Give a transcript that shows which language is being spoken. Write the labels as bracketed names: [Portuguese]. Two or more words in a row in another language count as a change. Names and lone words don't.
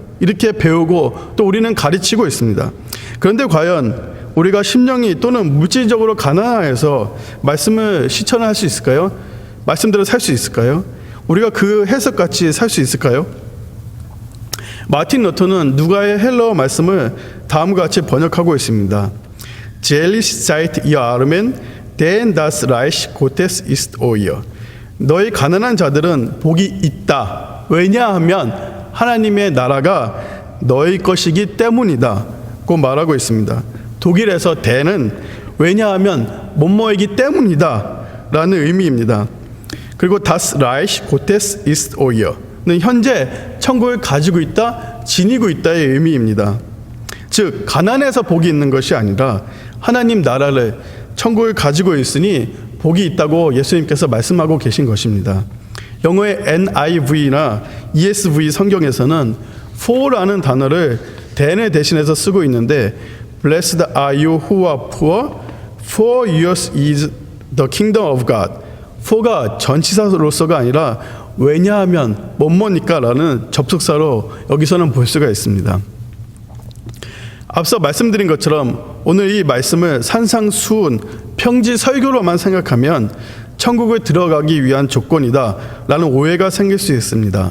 [Korean] 이렇게 배우고 또 우리는 가르치고 있습니다. 그런데 과연 우리가 심령이 또는 물질적으로 가난해서 말씀을 실천할 수 있을까요? 말씀대로 살 수 있을까요? 우리가 그 해석같이 살 수 있을까요? 마틴 러터는 누가의 헬러 말씀을 다음과 같이 번역하고 있습니다. [German] Selig seid ihr Armen, denn das Reich Gottes ist euer. [Korean] 너희 가난한 자들은 복이 있다. 왜냐하면 하나님의 나라가 너희 것이기 때문이다. 고 말하고 있습니다. 독일에서 대는 왜냐하면 뭐뭐이기 때문이다 라는 의미입니다. 그리고 [German] Das Reich Gottes ist euer [Korean] 는 현재 천국을 가지고 있다, 지니고 있다의 의미입니다. 즉 가난해서 복이 있는 것이 아니라 하나님 나라를 천국을 가지고 있으니 복이 있다고 예수님께서 말씀하고 계신 것입니다. 영어의 NIV나 ESV 성경에서는 for라는 단어를 than을 대신해서 쓰고 있는데 [English] Blessed are you who are poor, for yours is the kingdom of God. [Korean] for가 전치사로서가 아니라 왜냐하면 뭐뭐니까 라는 접속사로 여기서는 볼 수가 있습니다. 앞서 말씀드린 것처럼 오늘 이 말씀을 산상수훈, 평지 설교로만 생각하면 천국을 들어가기 위한 조건이다 라는 오해가 생길 수 있습니다.